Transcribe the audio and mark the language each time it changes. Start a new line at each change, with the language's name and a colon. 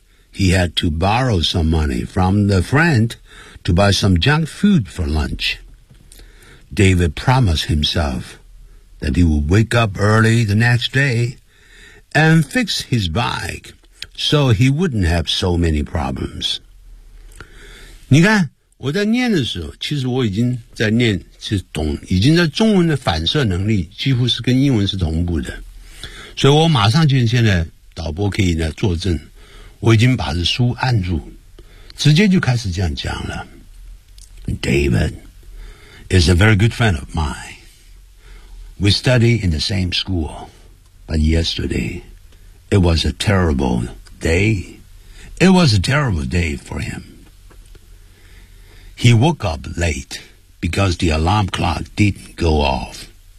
English: He had to borrow some money from the friend to buy some junk food for lunch. David promised himself that he would wake up early the next day and fix his bike so he wouldn't have so many problems.
Chinese: 你看我在念的时候，其实我已经在念，是懂，已经在中文的反射能力几乎是跟英文是同步的，所以我马上就现在导播可以呢作证，我已经把这书按住，直接就开始这样讲了。
English: David is a very good friend of mine. We study in the same school, but yesterday it was a terrible day. It was a terrible day for him. He woke up late because the alarm clock didn't go off.